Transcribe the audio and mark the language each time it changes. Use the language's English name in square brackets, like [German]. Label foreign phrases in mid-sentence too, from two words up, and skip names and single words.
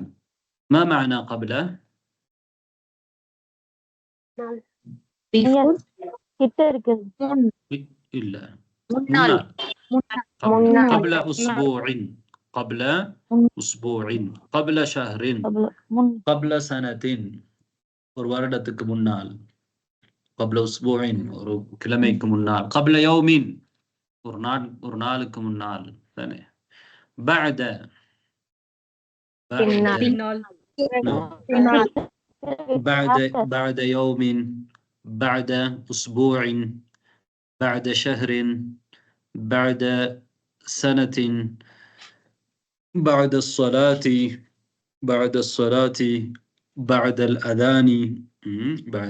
[Arabic] ما معنى قبل؟ إلا قبل أسبوع، قبل شهر، قبل سنة، [Tamil] ஒரு வருடத்துக்கு முன்னால். [Arabic] قبل أسبوع [Tamil] ஒரு கிழமைக்கு முன்னால். [Arabic] قبل يوم [Tamil] ஒரு நாளுக்கு முன்னால். தானே. [Arabic] بعد بعد يوم، بعد أسبوع، بعد شهر، بعد سنة، بعد الصلاة، بعد الأذان، بعد.